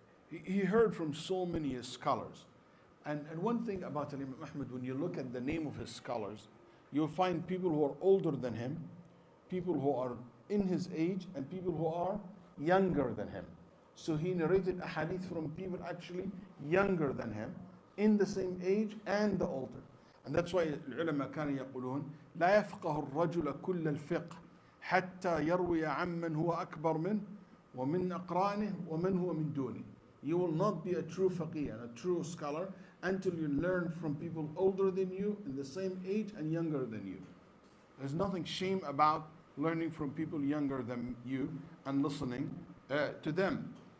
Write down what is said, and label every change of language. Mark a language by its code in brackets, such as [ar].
[en] He heard from so many scholars. And one thing about Imam Ahmad, when you look at the name of his scholars, you'll find people who are older than him, people who are in his age, and people who are younger than him. So he narrated a hadith from people actually younger than him, in the same age and the older. And that's why [ar] العلماء كانوا يقولون لا يفقه الرجل كل الفقه حتى يروي عمن هو أكبر منه ومن أقرانه ومن هو من دونه. [en] You will not be a true faqih and a true scholar until you learn from people older than you, in the same age and younger than you. There's nothing shame about learning from people younger than you and listening to them.